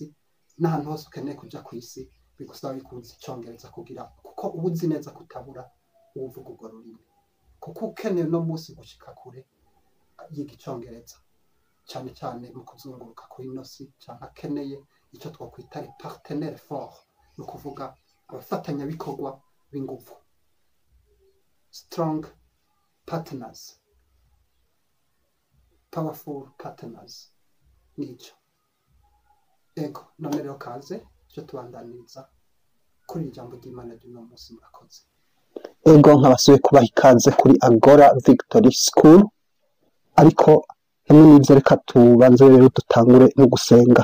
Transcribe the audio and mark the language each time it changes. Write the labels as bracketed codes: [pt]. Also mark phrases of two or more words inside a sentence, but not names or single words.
[rn] n'ahantu hose ukeneye kuja ku isi bigusaba kuzi Icongereza kuko uba uzi neza kutabura uvuga urwo rurimi, kuko ukeneye no musi gushika kure yiga Icongereza, cyane cyane mu kuzunguruka ku inosi, cyangwa akeneye icyo twakwita [fr] partenaire fort, [rn] ni ukuvuga abafatanyabikorwa b'ingufu, [en] strong partners, powerful partners. [rn] Nico ego none rero kaze cyo tubandaniriza kuri ijambo ry'Imana ry'uno munsi. Murakoze. Ego nkabasuye kubaha ikaze kuri Agora Victory School, ariko hamwe n'ivyo reka tubanze rero dutangure no gusenga.